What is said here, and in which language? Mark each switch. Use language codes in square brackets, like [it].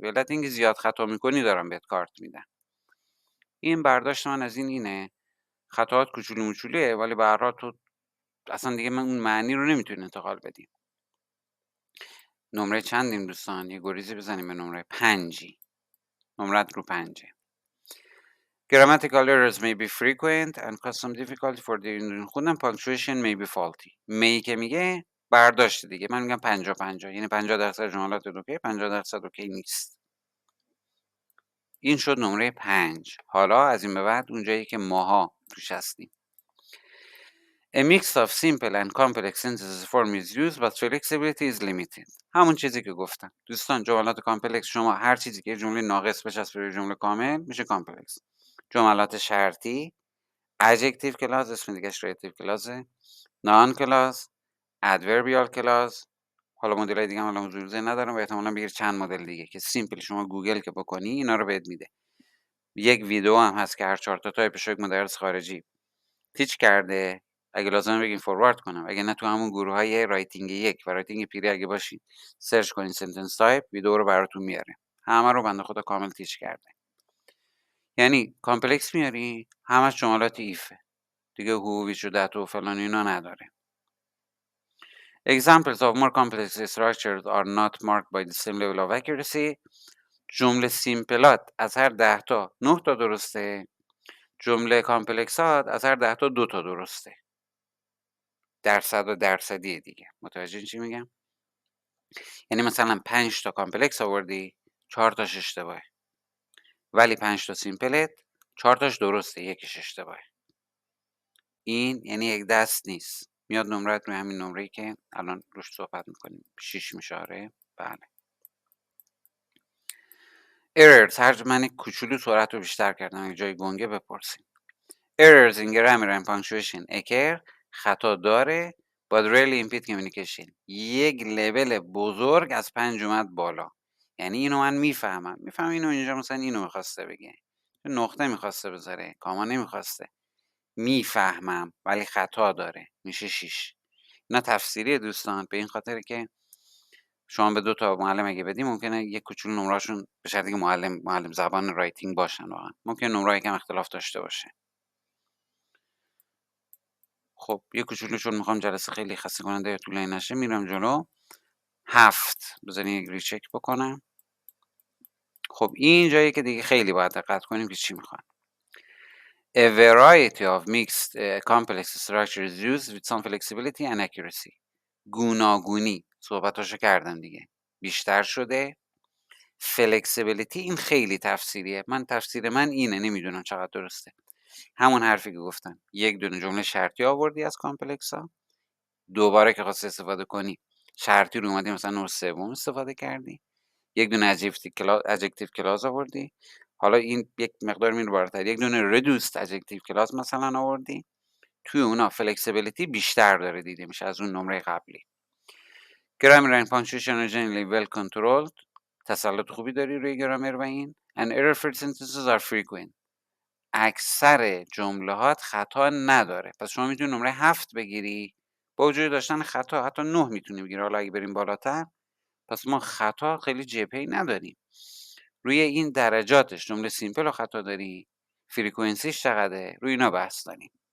[fa] به علت اینکه زیاد خطا میکنی دارم بهت کارت میدن. این برداشت من از اینه. خطاات کوچولو موچولوئه ولی به هر حال تو اصلا دیگه من اون معنی رو نمیتونی انتقال بدی. نمره چندیم دوستان؟ یه گریزی بزنیم به نمره 5. نمرت رو 5. [en] Grammatical errors may be frequent and cause some difficulty for the [fa] خوندم. [en] punctuation may be faulty. [fa] می که میگه برداشت دیگه. من میگم 50-50 یعنی 50% جملات اوکی 50% اوکی نیست. این شد نمره 5. حالا از این به بعد اونجایی که ماها توش هستیم. [en] A mix of simple and complex sentences form is used but flexibility is limited. [fa] همون چیزی که گفتم. دوستان جملات کامپلکس شما هر چیزی که جمله ناقص بچسبه به جمله کامل میشه کامپلکس. جملات شرطی adjective clause اسم دیگه‌اش relative clause، noun clause، adverbial clause. حالا مدل‌های دیگه هم الان حضور ذهن ندارم و احتمالاً بگیر چند مدل دیگه که سیمپل شما گوگل که بکنی اینا رو بهت میده. یک ویدیو هم هست که هر 4 تا تایپش یک مدرس خارجی تیچ کرده اگه لازمه بگین فوروارد کنم، اگه نه تو همون گروه‌های رایتینگ 1 و رایتینگ پیری اگه باشین سرچ کنین سنتنس تایپ ویدیو رو براتون میاره. همه رو بنده خدا کامل تیچ کرده. یعنی کامپلکس میاری همش جملات ایفه. دیگه who which و that و فلان اینا نداره. [en] Examples of more complex structures are not marked by the same level of accuracy. [fa] جمله سیمپلات از هر 10 تا 9 تا درسته. جمله کامپلکسات از هر 10 تا 2 تا درسته. درصد و درصدیه دیگه. متوجه چی میگم؟ یعنی مثلا 5 تا کامپلکس آوردی 4 تاش اشتباهه. ولی 5 تا سیمپلت 4 تاش درسته، یکیش اشتباهه. این یعنی یک دست نیست. میاد نمرت روی همین نمره‌ای که الان روش صحبت میکنیم 6 میشه. آره بله. errors هر من کوچولو سرعت رو بیشتر کردم اگه جای گنگه بپرسیم. [en] errors in grammar and punctuation occur [fa] خطا داره [en] but rarely impede communication. [fa] یک لول بزرگ از 5 اومد بالا. یعنی اینو من میفهمم اینو اینجا مثلا اینو میخواسته بگه، نقطه میخواسته بذاره، کاما نمیخواسته، میفهمم ولی خطا داره، میشه 6. اینا تفسیری دوستان، به این خاطر که شما به 2 تا معلم اگه بدی ممکنه یک کوچولو نمره‌شون به شرطی که معلم زبان رایتینگ باشن واقعا ممکنه نمره یکم اختلاف داشته باشه. خب یه کوچولو چون میخوام جلسه خیلی خسته کننده یا طولانی نشه میرم جلو. 7 بذارین یک ریچک بکنم. خب این جایی که دیگه خیلی باید دقت کنیم که چی میخوان. [en] A variety of mixed complex structures used with some flexibility and accuracy. [fa] گوناگونی صحبتاشو کردم دیگه، بیشتر شده. فلکسیبیلیتی این خیلی تفسیریه، من تفسیر من اینه، نمیدونم چقدر درسته. همون حرفی که گفتم، یک دونه جمله شرطی آوردی از کامپلکس ها، دوباره که خواستی استفاده کنی شرطی رو اومدی مثلا نوع سوم استفاده کردی، یک دونه ادجکتیو کلاس آوردی، حالا این یک مقدار میره بالاتر، یک دونه ردوست ادجکتیو کلاس مثلا آوردی، توی اونا فلکسیبیلیتی بیشتر داره دیده میشه از اون نمره قبلی. [en] grammar and punctuation are generally well controlled. [fa] تسلط خوبی داری روی گرامر و این. [en] and error-free sentences are frequent. [fa] اکثر جملهات خطا نداره. پس شما میتونی نمره 7 بگیری با وجود داشتن خطا، حتی 9 میتونی بگیری. حالا اگه بریم بالاتر پس ما خطا خیلی جبهه‌ای نداریم. روی این درجاتش جمله سیمپل و خطا داری، فریکونسیش چقدره، روی اینا بحث داریم.